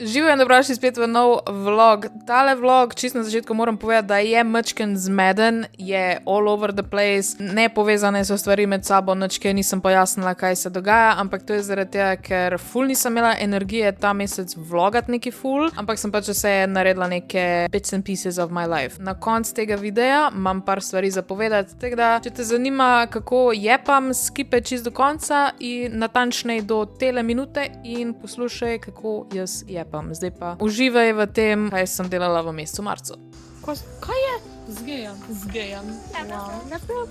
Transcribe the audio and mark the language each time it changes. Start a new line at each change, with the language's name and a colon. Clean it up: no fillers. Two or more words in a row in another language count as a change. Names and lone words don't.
Slovenian: Živijo in dobrodošli spet v nov vlog. Tale vlog, čisto na začetku moram povedati, da je mačken zmeden, je
English: all over the place,
Slovenian: ne povezane so stvari med sabo, ničke nisem pojasnila, kaj se dogaja, ampak to je zaradi tega, ker ful nisem imela energije ta mesec vlogat neki ful, ampak sem pač vse naredila neke
English: bits and pieces of my life.
Slovenian: Na koncu tega videa imam par stvari za povedati, tako da, če te zanima, kako jepam, skipe čist do konca in natančnej do tele minute in poslušaj, kako jaz jepam. Zdaj pa uživaj v tem, kaj sem delala v mesecu marcu. Kaj je? Zgejam. Wow. Na pravo.